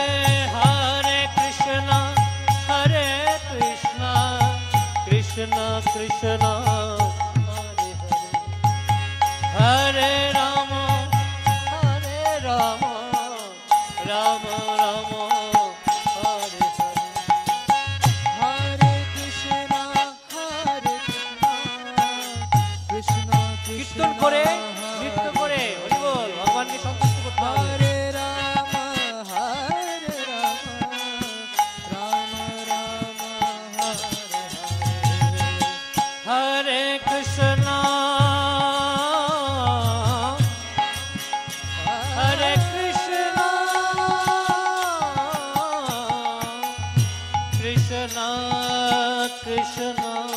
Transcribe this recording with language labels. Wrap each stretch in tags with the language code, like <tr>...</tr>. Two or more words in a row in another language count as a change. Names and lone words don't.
<sa>हरे कृष्ण हरे कृष्ण कृष्ण कृष्ण हरे हरे हरे राम हरे राम राम राम हरे हरे कृष्ण कृष्ण</sa> <bn>কীর্তন করে নৃত্য করে হরি বল ভগবানকে সন্তুষ্ট করতে হবে।</bn> <sa>हरे राम हरे राम राम राम हरे हरे कृष्ण हरे कृष्ण कृष्ण कृष्ण Krishna</sa>